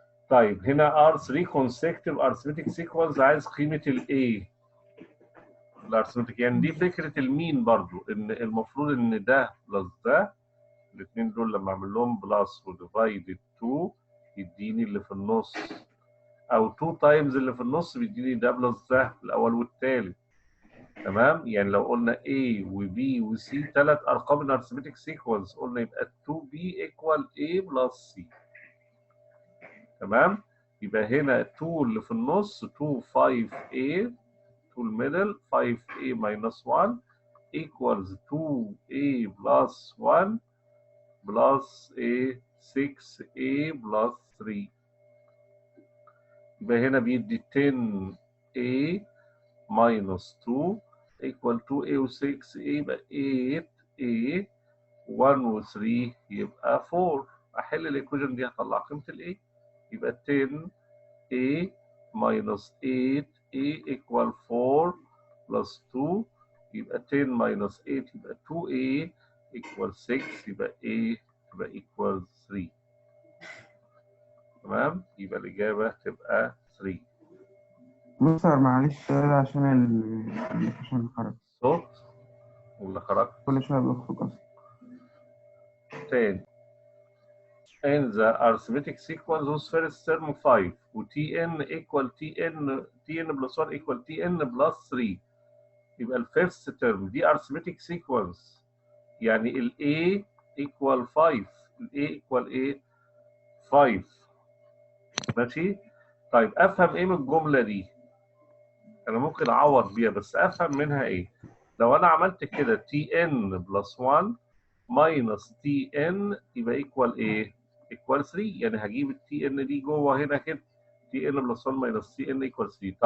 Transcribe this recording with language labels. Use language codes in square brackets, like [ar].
[ar] طيب هنا R3 consecutive arithmetic sequence عايز قيمة ال A الارثمتك، يعني دي فكرة المين برضو، ان المفروض ان ده بلس ده الاثنين دول لما اعمل لهم بلس وديفايدد 2 يديني اللي في النص، او 2 تايمز اللي في النص بيديني ده بلس ده الاول والثالث. تمام، يعني لو قلنا A و B و C ثلاث ارقام الارثمتك سيكونس قلنا يبقى 2B equal A plus C. تمام، يبقى هنا 2 اللي في النص 2 5A to الميدل 5A minus 1 equals 2A plus 1 plus A 6A plus 3. يبقى هنا بيدي 10A minus 2 equal 2A و 6A يبقى 8A 1 و 3 يبقى 4. أحل الإيكويشن دي هطلع قيمة ال A، يبقى 10A minus 8A equal 4 plus 2 يبقى 10 minus 8 يبقى 2A equal 6 يبقى A يبقى equal 3. تمام، يبقى الإجابة تبقى 3. بص معلش سؤال عشان النقاشين خرج صوت ولا خرجت؟ كل شوية بيخرج أصلا. تاني. [en] In the arithmetic sequence whose first term 5 و Tn equal Tn plus 1 equal Tn plus 3 [ar] يبقى الفيرست ترم دي [en] arithmetic sequence، [ar] يعني ال A equal 5 ال A equal ايه؟ 5. ماشي؟ طيب افهم ايه من الجملة دي؟ انا ممكن اعوض بيها بس افهم منها ايه؟ لو انا عملت كده Tn plus 1 minus Tn يبقى equal ايه؟ equal 3، يعني هجيب ال Tn دي جوه هنا كده Tn plus 1 minus Tn equal 3.